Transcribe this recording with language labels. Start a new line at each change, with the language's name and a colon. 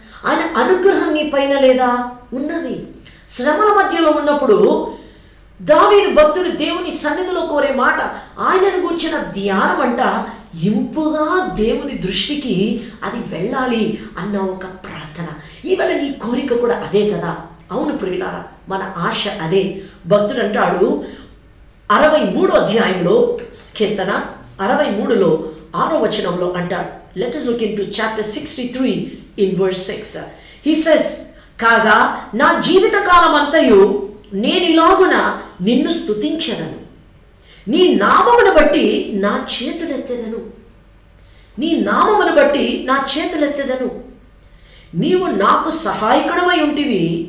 Telugu: ఆయన అనుగ్రహం నీ పైన లేదా? ఉన్నది. శ్రమల మధ్యలో ఉన్నప్పుడు దావీదు భక్తుడు దేవుని సన్నిధిలో కోరే మాట, ఆయనను గురించిన ధ్యానం అంట ఇంపుగా దేవుని దృష్టికి అది వెళ్ళాలి అన్న ఒక ప్రార్థన. ఈవేళ నీ కోరిక కూడా అదే కదా? అవును ప్రియులారా, మన ఆశ అదే. భక్తుడు అంటాడు 63వ అధ్యాయంలో, కీర్తన 63లో 6వ వచనంలో అంటాడు.
English: Let us look into chapter 63 in verse 6. He says,
Telugu: కాగా నా జీవితకాలం అంతయు నేనిలాగున నిన్ను స్తుతించెదను, నీ నామమును బట్టి నా చేతులెత్తెదను. నీ నామమును బట్టి నా చేతులెత్తెదను. నీవు నాకు సహాయకుడమై ఉంటివి.